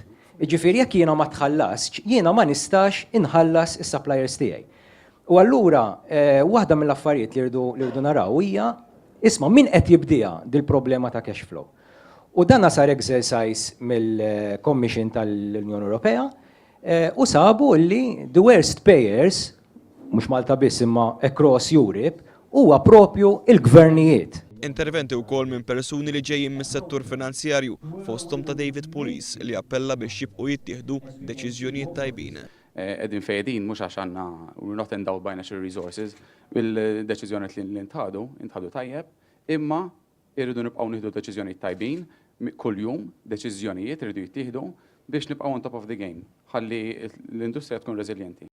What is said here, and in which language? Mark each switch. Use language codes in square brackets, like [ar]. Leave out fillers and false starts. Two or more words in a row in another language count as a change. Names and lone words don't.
[mt] Ġifieri jekk jiena ma tħallasx, jiena ma nistax inħallas is-suppliers tiegħi. U allura waħda mill-affarijiet li rridu naraw hija isma' min qed jibdiha dil-problema ta' [en] cash flow. [mt] U dan sar exercise mill-Commission tal-Unjoni Ewropea u sabu li [en] the worst payers, [mt] mhux Malta biss imma [en] across Europe, [mt] huwa propju il-gvernijiet. Interventi wkoll minn persuni li ġejjin mis-settur finanzjarju fosthom ta' David Police li appella biex jibqgħu jittieħdu deċiżjonijiet tajbin. Qegħdin fejedin mhux għax għandna [en] we're not endowed by natural resources [mt] bil-deċiżjonijiet li ntħadu tajjeb, imma irridu nibqgħu nieħdu deċiżjonijiet tajbin kuljum, deċiżjonijiet irridu jittieħdu biex nibqgħu [en] on top of the game [mt] ħalli l-industrija tkun reżiljenti.